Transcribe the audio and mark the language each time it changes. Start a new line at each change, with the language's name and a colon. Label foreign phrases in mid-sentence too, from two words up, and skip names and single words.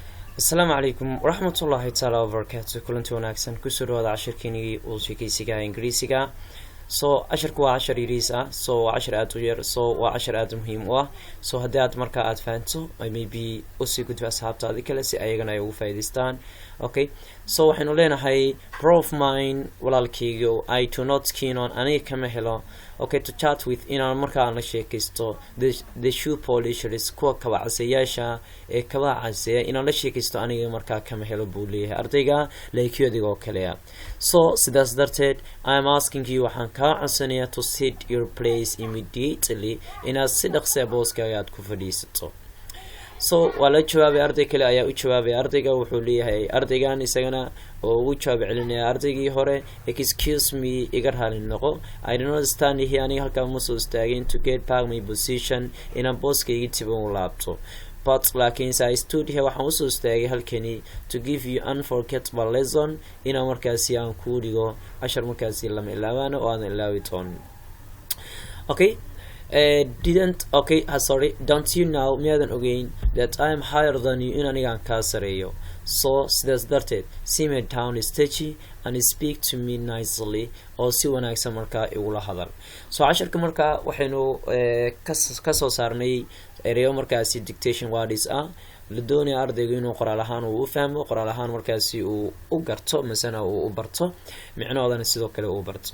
Arabic: السلام عليكم ورحمة الله تعالى وبركاته.
Somali: كلنتي wanaagsan kusoo dhawaada cashirkeenii uu sheekaysiga Ingiriisiga. cashirku waa cashir yariis ah, waa cashir aad u yar, waa cashir aad muhiim u ah. Haddii aad markaa aad fahanto maybe usii gudbi asxaabtaada kale si ayagana ay ugu faa'iidaystaan. Okay, waxaynu leenahay
English: bro of mine
Somali: walaalkayga
English: I do not keen on
Somali: aniga kama helo
English: to chat with
Somali: inaan markaa aan la sheekaysto
English: the shoe polishers
Somali: kuwa kaba caseyaasha ee kaba caseya inaan la sheekaysto aniga markaa kama helo buu leeyahay ardayga leekiyadiga oo kale ah. Sidaas darteed
English: I am asking you
Somali: waxaan kaa codsanayaa
English: to sit your place immediately
Somali: inaad si dhaqsi ah booskaaga aad ku fadhiisato. waa la jawaabay arday kale ayaa u jawaabay ardayga wuxuu leeyahay ardaygan isagana oo ugu jawaab celinaya ardaygii hore
English: excuse me
Somali: iga raali noqo
English: I do not stand here
Somali: aniga halkaa ma soo istaagin
English: to get back my position
Somali: inaan booskayga tiban u laabto but laakiinse
English: I stood here
Somali: waxaan usoo istaagay halkani
English: to give you unforgettable lesson
Somali: inaan markaasi aan kuu dhigo cashar markaasi lama ilaabaana oo aan ilaawi doonin.
English: Okay, don't you know
Somali: miyadan ogeyn
English: that I am higher than you in
Somali: anigaan kaa sareeyo. Sidaas darteed
English: simmer down stage and speak to me nicely
Somali: oo si wanaagsan markaa igula hadal. Casharka markaa waxaynu kasoo saarnay erayo markaasi
English: dictation words
Somali: ah la doonaya ardaygu inuu qoraal ahaan uu u fahmo, qoraal ahaan markaasi uu u garto masana uu u barto, micnahoodana sidoo kale uu barto.